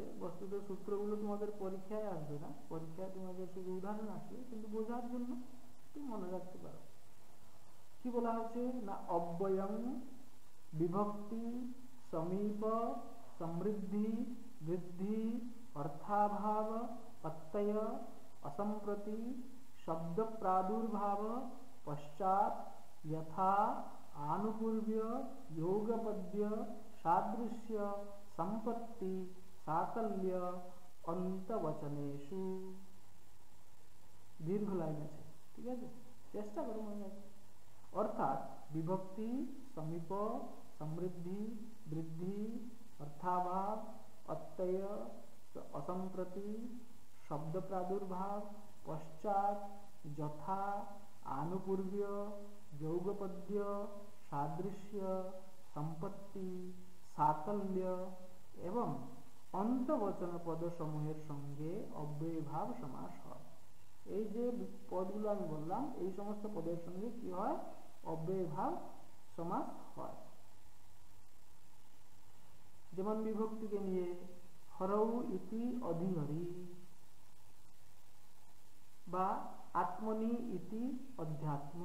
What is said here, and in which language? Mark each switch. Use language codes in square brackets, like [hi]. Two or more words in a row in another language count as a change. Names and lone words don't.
[bn] বস্তুত সূত্রগুলো তোমাদের পরীক্ষায় আসবে না, পরীক্ষায় তোমাদের শুধু উদাহরণ আসবে, কিন্তু বোঝার জন্য একটু মনে রাখতে পারো। কি বলা হয়েছে না, [sa] অব্যয়ং বিভক্তি সমীপ সমৃদ্ধি বৃদ্ধি অর্থাভাব প্রত্যয় असंप्रति शब्द प्रादुर्भाव पश्चात यथा आनुपूर्व्य योगपद्य सादृश्य संपत्ति साकल्य अंतवचनेषु। [bn] দীর্ঘ লাইন আছে, ঠিক আছে, চেষ্টা করো মনে রাখতে। [sa] অর্থাৎ বিভক্তি সমীপ সমৃদ্ধি বৃদ্ধি অর্থাভাব অত্যয় असंप्रति शब्द प्रादुर्भाव पश्चात यथा आनुपूर्व्य यौगपद्य सादृश्य संपत्ति साकल्य एवं अंतवचन [bn] পদ সমূহের সঙ্গে অব্যয়ীভাব সমাস হয়। এই যে পদগুলো আমি বললাম, এই সমস্ত পদের সঙ্গে কি হয়? অব্যয়ীভাব সমাস হয়। যেমন বিভক্তিকে নিয়ে [sa] হরৌ ইতি অধিহরি [bn] বা [sa] আত্মনি ইতি অধ্যাত্ম।